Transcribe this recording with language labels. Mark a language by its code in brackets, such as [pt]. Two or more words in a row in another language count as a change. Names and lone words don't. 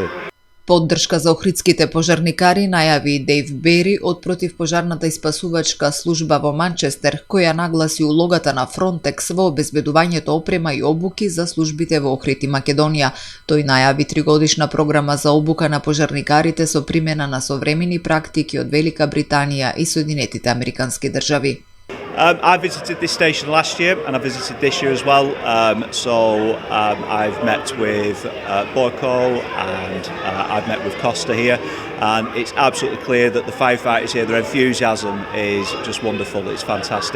[mk] Поддршка за охридските пожарникари најави и Дейв Бери од противпожарната и спасувачка служба во Манчестер, која нагласи улогата на Фронтекс во обезбедувањето опрема и обуки за службите во Охрид и Македонија. Тој најави 3-годишна програма за обука на пожарникарите со примена на современи практики од Велика Британија и Соединетите Американски држави. [en] I visited this station last year and I visited this year as well. I've met with Borco and I've met with Costa here, and it's absolutely clear that the firefighters here, their enthusiasm is just wonderful. It's fantastic.